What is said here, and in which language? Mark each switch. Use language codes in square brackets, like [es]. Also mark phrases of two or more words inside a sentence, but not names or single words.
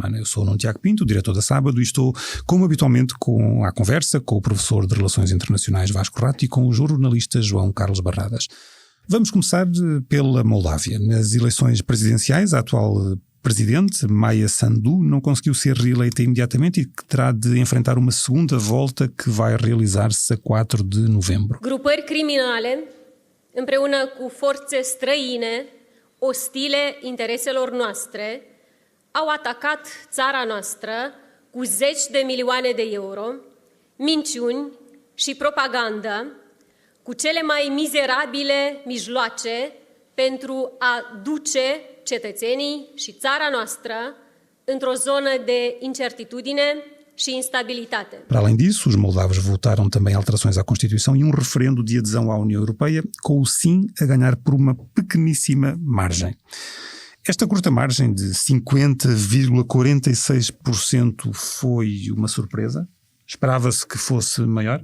[pt] Eu sou o Nuno Tiago Pinto, diretor da Sábado, e estou, como habitualmente, à conversa com o professor de Relações Internacionais Vasco Rato e com o jornalista João Carlos Barradas. Vamos começar pela Moldávia. Nas eleições presidenciais, a atual presidente, Maia Sandu, não conseguiu ser reeleita imediatamente e que terá de enfrentar uma segunda volta que vai realizar-se a 4 de novembro. [ro] Grupări criminale, împreună cu forțe străine, ostile intereselor noastre, au atacat țara noastră cu zeci de milioane de euro, minciuni și propagandă, cu cele mai mizerabile mijloace pentru a duce cetățenii și țara noastră într-o zonă de incertitudine și instabilitate. [pt] Para além disso, os moldavos votaram também alterações à Constituição e um referendo de adesão à União Europeia, com o sim a ganhar por uma pequeníssima margem. Esta curta margem de 50,46% foi uma surpresa? Esperava-se que fosse maior?